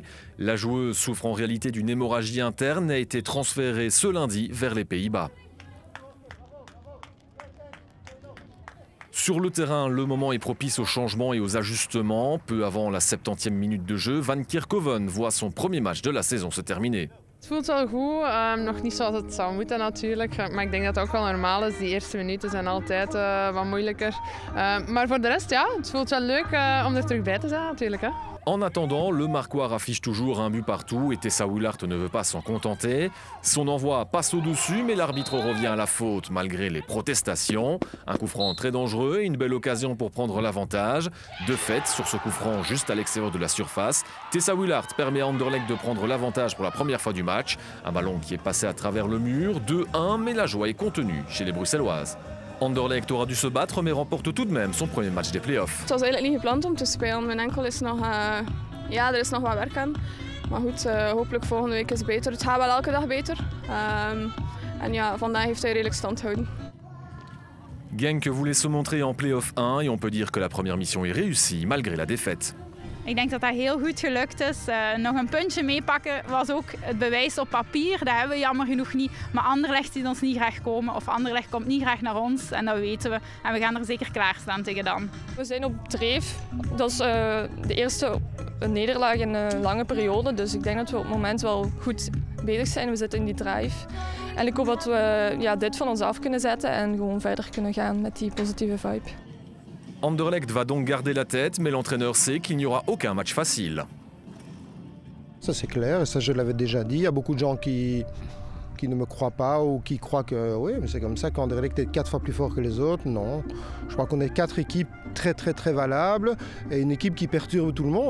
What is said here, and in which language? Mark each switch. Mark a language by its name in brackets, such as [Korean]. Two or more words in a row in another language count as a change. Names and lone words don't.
[French] La joueuse souffre en réalité d'une hémorragie interne et a été transférée ce lundi vers les Pays-Bas. Sur le terrain, le moment est propice aux changements et aux ajustements. Peu avant la 70e minute de jeu, Van Kerkhoven voit son premier match de la saison se terminer. [Dutch] Het voelt wel goed, nog niet zoals het zou moeten natuurlijk, maar ik denk dat het ook wel normaal is. Die eerste minuten zijn altijd wat moeilijker. Maar voor de rest, ja, het voelt wel leuk om er terug bij te zijn natuurlijk. Hè. [French] En attendant, le Marquois affiche toujours un but partout et Tessa Willart ne veut pas s'en contenter. Son envoi passe au-dessus, mais l'arbitre revient à la faute malgré les protestations. Un coup franc très dangereux et une belle occasion pour prendre l'avantage. De fait, sur ce coup franc juste à l'extérieur de la surface, Tessa Willart permet à Anderlecht de prendre l'avantage pour la première fois du match. Un ballon qui est passé à travers le mur, 2-1, mais la joie est contenue chez les Bruxelloises. Anderlecht aura dû se battre, mais remporte tout de même son premier match des playoffs. [Dutch] Het was eigenlijk niet gepland om te spelen. Mijn enkel is nog, ja, er is nog wat werk aan. Maar goed, hopelijk volgende week is het beter. Het gaat wel elke dag beter. En ja, vandaag heeft hij redelijk stand gehouden. [French] Genk voulait se montrer en play-off 1 et on peut dire que la première mission est réussie malgré la défaite. [Dutch] Ik denk dat dat heel goed gelukt is. Nog een puntje meepakken was ook het bewijs op papier. Dat hebben we jammer genoeg niet. Maar Anderlecht ziet ons niet graag komen. Of Anderlecht komt niet graag naar ons. En dat weten we. En we gaan er zeker klaarstaan tegen dan. We zijn op dreef. Dat is de eerste nederlaag in een lange periode. Dus ik denk dat we op het moment wel goed bezig zijn. We zitten in die drive. En ik hoop dat we dit van ons af kunnen zetten. En gewoon verder kunnen gaan met die positieve vibe. [French] Anderlecht va donc garder la tête, mais l'entraîneur sait qu'il n'y aura aucun match facile. Ça c'est clair, et ça je l'avais déjà dit. Il y a beaucoup de gens qui ne me croient pas ou qui croient que oui, mais c'est comme ça qu'Anderlecht est 4 fois plus fort que les autres. Non, je crois qu'on est 4 équipes très valables et une équipe qui perturbe tout le monde.